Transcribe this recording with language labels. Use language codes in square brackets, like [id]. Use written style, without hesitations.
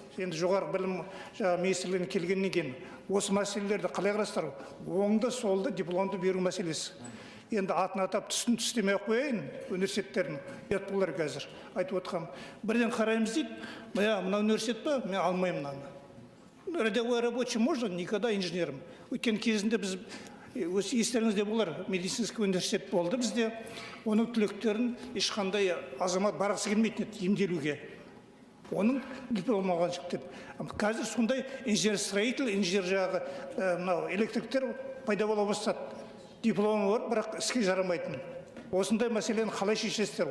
[kk] Енді жоғары білім министрлігіне келгеннен кейін осы мәселелерді қалай қарастыру? Оңды солды дипломды беру мәселесі. Енді атын атап түсін түстемей ақ қояйын университеттердің. Ұят болар қазір айтып отқам. Бірден қараймыз дейді, мына университет па, мен алмаймын мынаны. [ru] Рядовой рабочий можно, никогда инженером. [kk] Өйткені кезінде біз, естеріңізде болар, медицинский университет болды бізде. Оның түлектерін ешқандай азамат барғысы келмейтін еді емделуге. Оның диплом алған жігіттер. Қазір сондай инженер-строитель, инженер жағы электриктер пайда бола бастады. Дипломы бар, бірақ іске жарамайтын. Осындай мәселені қалай шешесіздер?